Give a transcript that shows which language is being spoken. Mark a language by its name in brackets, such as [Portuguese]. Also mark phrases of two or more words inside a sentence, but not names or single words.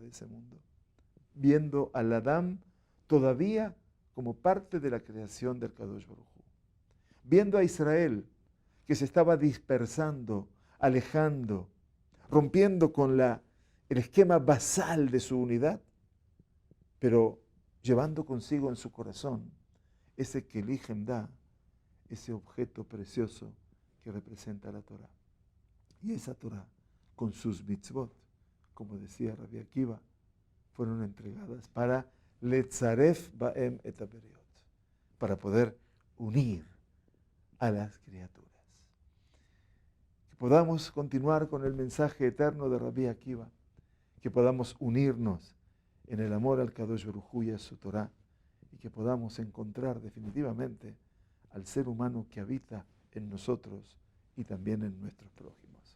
[Spanish] de ese mundo, viendo al Adam todavía como parte de la creación del [Hebrew] קדוש ברוך הוא, [Spanish] viendo a Israel que se estaba dispersando, alejando, rompiendo con el esquema basal de su unidad, pero llevando consigo en su corazón ese [Hebrew] כלי חמדה, [Spanish] ese objeto precioso que representa la Torah. Y esa Torah, con sus mitzvot, como decía Rabbi Akiva, fueron entregadas para [Hebrew] לצרף בהם את הבריות, [Spanish] para poder unir a las criaturas. Que podamos continuar con el mensaje eterno de Rabbi Akiva, que podamos unirnos en el amor al [Hebrew] קדוש ברוך הוא [Spanish] y a su Torah, y que podamos encontrar definitivamente al ser humano que habita en nosotros y también en nuestros prójimos.